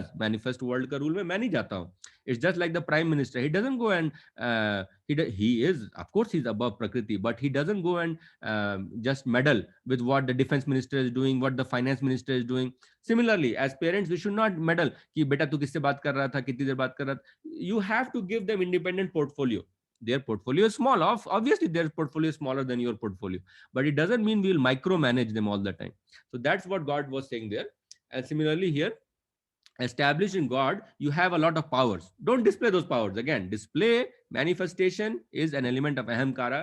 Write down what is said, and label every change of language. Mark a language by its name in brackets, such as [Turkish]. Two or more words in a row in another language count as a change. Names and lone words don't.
[English] Manifest world [Hindi] का रूल में मैं नहीं जाता हूँ. It's just like the prime minister. [English] He doesn't go and he is, of course, he's above Prakriti, but he doesn't go and just meddle with what the defense minister is doing, what the finance minister is doing. Similarly, as parents, we should not meddle. [Hindi] कि बेटा तू किससे बात कर रहा था, कितनी देर बात कर रहा था. [English] You have to give them independent portfolio. Their portfolio is small. Obviously, their portfolio is smaller than your portfolio, but it doesn't mean we will micromanage them all the time. So that's what God was saying there. And similarly here, established in God, you have a lot of powers. Don't display those powers. Again, display, manifestation is an element of ahamkara.